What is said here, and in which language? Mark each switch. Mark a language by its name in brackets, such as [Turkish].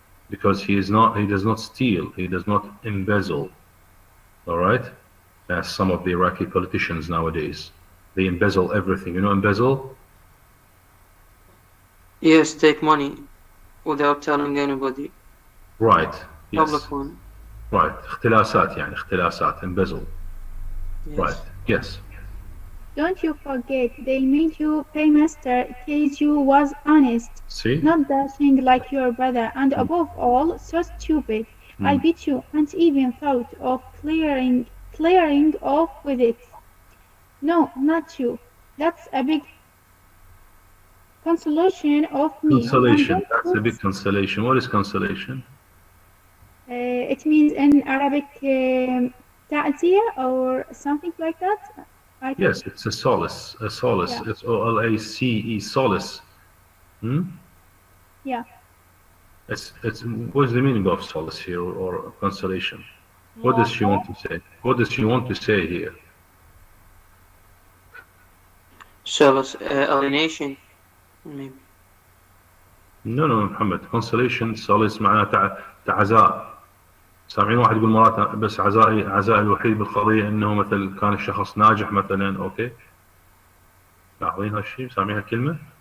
[English] Because he does not steal, he does not embezzle. All right? As some of the Iraqi politicians nowadays. They embezzle everything. You know embezzle? Yes, take money without telling anybody. Right. Yes. Public one. Right. [Arabic] اختلاسات يعني اختلاسات embezzle. [English] Yes. Right. Yes. Don't you forget, they made you paymaster case you was honest, See? not dashing like your brother, and above all, so stupid. I bet you ain't even thought of clearing off with it. No, not you. That's a big consolation of me. Consolation. That's a big consolation. What is consolation? It means in Arabic ta'ziyah or something like that. Yes, it's a solace. A solace. Yeah. It's O-L-A-C-E, solace. Yeah. It's what's the meaning of solace here, or consolation? What does she want to say? What does she want to say here? Solace, alienation, maybe. No, محمد. Consolation, solace [Arabic] معناه عزاء. سامعين واحد يقول مرات بس عزائي الوحيد بالقضية انه مثل كان الشخص ناجح مثلا. اوكي. لاحظين هالشيء؟ سامعين هالكلمة؟